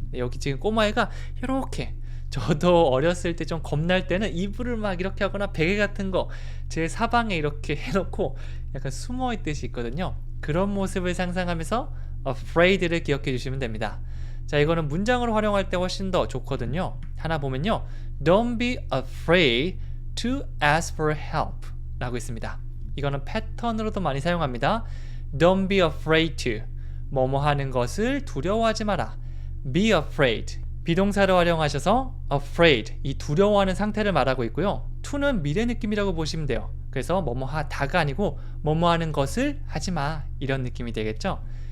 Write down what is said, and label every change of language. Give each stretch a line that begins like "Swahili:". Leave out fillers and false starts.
Korean: 여기 지금 꼬마애가 이렇게 저도 어렸을 때 좀 겁날 때는 이불을 막 이렇게 하거나 베개 같은 거 제 사방에 이렇게 해놓고 약간 숨어 있듯이 있거든요. 그런 모습을 상상하면서 afraid를 기억해 주시면 됩니다. 자, 이거는 문장으로 활용할 때 훨씬 더 좋거든요. 하나 보면요.
English: Don't be afraid to ask for help
Korean: 라고 있습니다. 이거는 패턴으로도 많이 사용합니다.
English: Don't be afraid to
Korean: 뭐뭐 하는 것을 두려워하지 마라.
English: Be afraid
Korean: 비동사를 활용하셔서 afraid 이 두려워하는 상태를 말하고 있고요. to는 미래 느낌이라고 보시면 돼요. 그래서 뭐뭐 하다가 아니고 뭐뭐 하는 것을 하지 마 이런 느낌이 되겠죠.